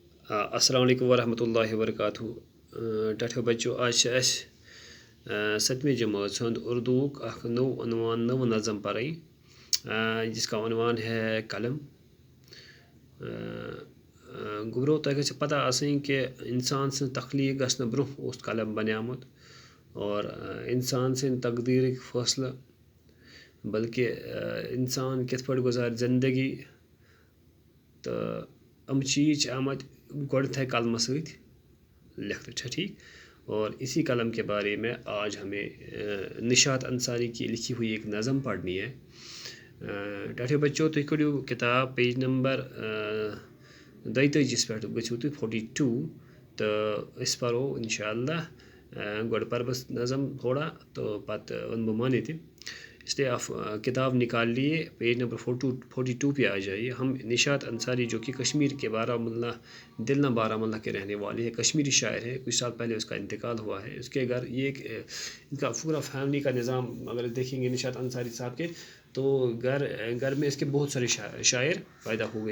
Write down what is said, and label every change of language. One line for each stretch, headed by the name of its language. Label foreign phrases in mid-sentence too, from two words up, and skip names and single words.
Arabic: السلام علیکم ورحمۃ اللہ وبرکاتہ
Kashmiri: ٹھو بچو آج ستمہ جماعت ہند اردو نو عنوان نو نظم پڑی
Urdu: جس کا عنوان ہے قلم.
Kashmiri: گبرو تہ گژھِ پتہ آسٕنۍ کہ انسان سٕنٛز تخلیق گژھنہٕ برونٛہہ اوس قلم بنیومُت اور انسان سٕنٛدۍ تقدیٖرٕکۍ فٲصلہٕ بلکہ انسان کِتھ پٲٹھۍ گُزارِ زندگی تہٕ یِم چیٖز چھِ آمٕتۍ گۄڈنٮ۪تھٕے قلمہٕ سۭتۍ لکھنہٕ چھا ٹھیک.
Urdu: اور اسی قلم کے بارے میں آج ہمیں نشاط انصاری کی لکھی ہوئی ایک نظم پڑھنی ہے.
Kashmiri: ٹھو بچو تُہۍ کٔڑِو کتاب
English: page number
Kashmiri: 42 پٮ۪ٹھ گٔژھِو تُہۍ 42 تہٕ أسۍ پرو انشاءاللہ. گۄڈٕ پرٕ بہٕ نظم تھوڑا تو پتہٕ ونہٕ بہٕ معنی تہِ.
Urdu: اس لیے آپ کتاب نکال لیے,
English: page number
Urdu: 42 پہ آ جائیے. ہم نشاط انصاری جو کہ کشمیر کے بارہمولہ دلنا بارہمولہ کے رہنے والے ہیں, کشمیری شاعر ہے, کچھ سال پہلے اس کا انتقال ہوا ہے. اس کے گھر یہ ان کا پورا فیملی کا نظام اگر دیکھیں گے نشاط انصاری صاحب کے تو گھر میں اس کے بہت سارے شاعر پیدا ہوئے.